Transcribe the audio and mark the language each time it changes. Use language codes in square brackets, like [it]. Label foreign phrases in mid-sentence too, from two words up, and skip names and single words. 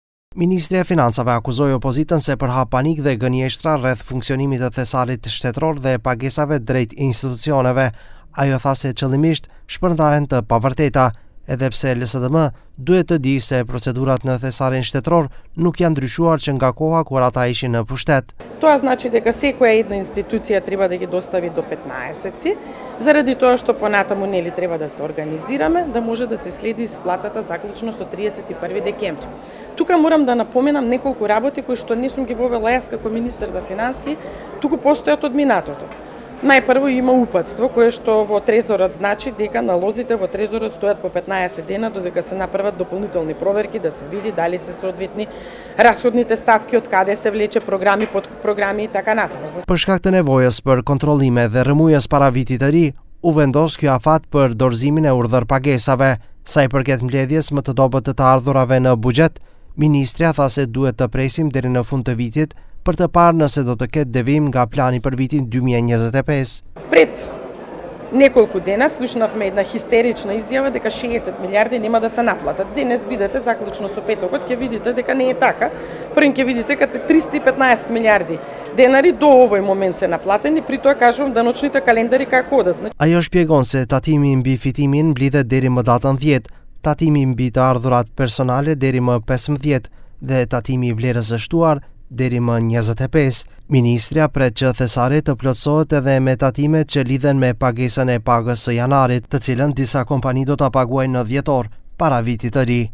[sq] Ministri e Financave akuzoi opozitën se përhap panik dhe gënjeshtra rreth funksionimit të thesarit shtetëror dhe pagesave drejt institucioneve. Ajo tha se qëllimisht shpërndahen të pavërteta, edhe pse LSDM duhet të di se procedurat në thesarin shtetëror nuk janë ndryshuar që nga koha kur ata ishin në pushtet. [mk] Тоа значи дека секоја една институција треба да ги достави до 15-ти, заради тоа што понатаму нели треба да се организираме, да може да се следи исплатата заклучно со 31 декември. Тука морам да напоменам неколку работи кои што не сум ги вовела јас како министер за финансии, туку постојат од минатото. Најпрво има упатство кое што во трезорот значи дека налозите во трезорот стојат по 15 дена додека се направат дополнителни проверки да се види дали се соодветни расходните ставки, од каде се влече програми, подпрограми и така натаму. [sq] Për shkak të nevojës për kontrollime dhe rrëmujës para vitit të ri, u vendos ky afat për dorëzimin e urdhër pagesave. Sa i përket mbledhjes më të dobët të ardhurave në buxhet, ministrja tha se duhet të presim deri në fund të vitit për të parë nëse do të ketë devim nga plani për vitin 2025. [mk] Пред неколку дена слушнавме една хистерична изјава дека 60 милиарди нема да се наплатат. Денес бидете заклучно со петокот ќе видите дека не е така. Првен ќе видите дека 315 милиарди денари до овој момент се наплатени, при тоа кажувам даночните календари како одат. [sq] Ajo shpjegon se tatimi mbi fitimin mblidhet deri më datën 10, tatimi mbi të ardhurat personale deri më 15 dhe tatimi i vlerës së shtuar deri më 25. Ministrja pret që thesari të plotësohet edhe me tatimet që lidhen me pagesën e pagës së janarit, të cilën disa kompani do ta paguajnë në dhjetor, para vitit të ri.